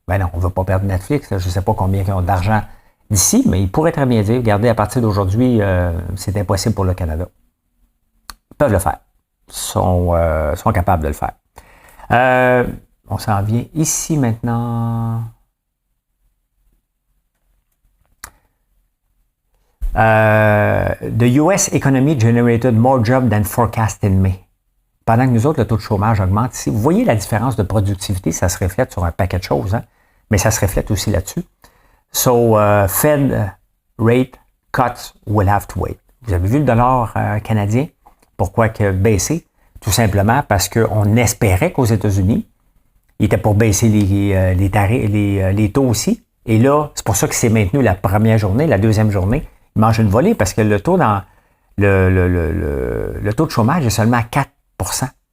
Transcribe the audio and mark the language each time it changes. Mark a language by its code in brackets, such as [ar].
[fr] Ben non, on ne veut pas perdre Netflix. Là. Je ne sais pas combien ils ont d'argent d'ici, mais ils pourraient très bien dire, regardez, à partir d'aujourd'hui, c'est impossible pour le Canada. Ils peuvent le faire. Sont capables de le faire. On s'en vient ici maintenant. [en] The US economy generated more jobs than forecast in May. [fr] Pendant que nous autres, le taux de chômage augmente ici. Vous voyez la différence de productivité, ça se reflète sur un paquet de choses, hein? Mais ça se reflète aussi là-dessus. [en] So, Fed rate cuts will have to wait. [fr] Vous avez vu le dollar canadien? Pourquoi que baisser? Tout simplement parce qu'on espérait qu'aux États-Unis, il était pour baisser les taux aussi. Et là, c'est pour ça qu'il s'est maintenu la première journée, la deuxième journée. Il mange une volée parce que le taux le taux de chômage est seulement à 4 %.